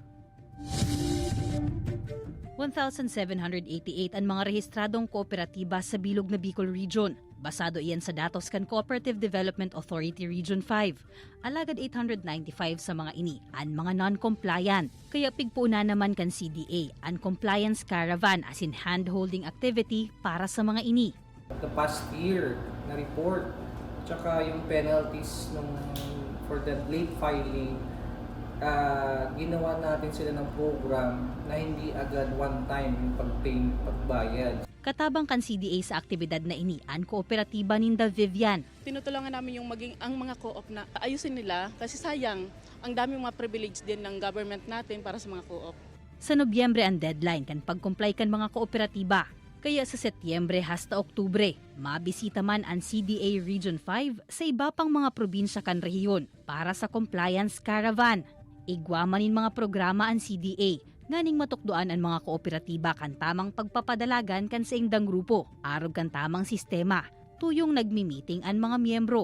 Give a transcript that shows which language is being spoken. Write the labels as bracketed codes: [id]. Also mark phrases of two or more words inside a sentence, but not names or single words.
[bik] 1,788 ang mga rehistradong kooperatiba sa bilog na Bicol Region. Basado iyan sa datos kan Cooperative Development Authority Region 5. Alagad 895 sa mga ini, ang mga non-compliant. Kaya pigpuna naman kan CDA, ang [en] compliance caravan as in hand-holding activity [bik] para sa mga ini. [en] The past year na report, [tl] tsaka yung [en] penalties for the late filing, [tl] ginawa natin sila ng program na hindi agad [en] one time [tl] yung pagbayad. [bik] Katabang kan CDA sa aktibidad na ini, ang kooperatiba ninda Vivian. [tl] Tinutulungan namin yung ang mga co-op na ayusin nila kasi sayang, ang daming mga privilege din ng government natin para sa mga co-op. [bik] Sa Nobyembre ang deadline kan pag-comply kan mga kooperatiba. Kaya sa Setyembre hasta Oktubre, mabisita man ang CDA Region 5 sa iba pang mga probinsya kan rehiyon para sa [en] compliance caravan. [bik] Igwa manin mga programa ang CDA, nganing matukduan ang mga kooperatiba kan tamang pagpapadalagan kan sa indang grupo, arog kan tamang sistema, tuyong nagmi-meeting ang mga miyembro.